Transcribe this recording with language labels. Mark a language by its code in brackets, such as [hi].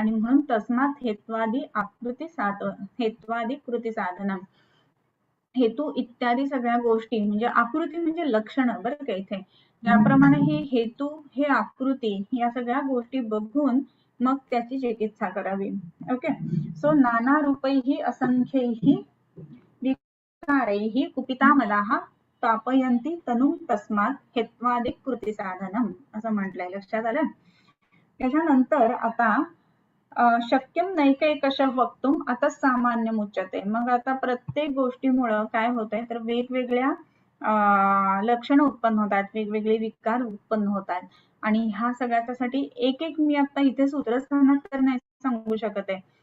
[mr] आणि म्हणून [sa] तस्मात हेत्वादी हेत्वादी कृती साधना, [mr] हेतू इत्यादी सगळ्या गोष्टी म्हणजे आकृती म्हणजे लक्षणं बरं का. इथे त्याप्रमाणे हे हेतू, हे आकृती, या सगळ्या गोष्टी बघून मग त्याची चिकित्सा करावी. ओके. [en] so [sa] नाना रूपैः असंख्यैः विकारैः कुपितामलाः तापयन्ति तनुं तस्मात् हेत्वादिक कृती साधनम [mr] असं म्हटलंय. लक्षात आलं. त्याच्यानंतर आता [sa] शक्यम नैकैकश वक्तुम आता सामान्य मुच्यते. [mr] मग आता प्रत्येक गोष्टीमुळं काय होतंय, तर वेगवेगळ्या लक्षणं उत्पन्न होतात, वेगवेगळे विकार उत्पन्न होतात. आणि ह्या सगळ्यासाठी एक एक मी आता इथे सूत्रस्थानात तर नाही सांगू शकत आहे.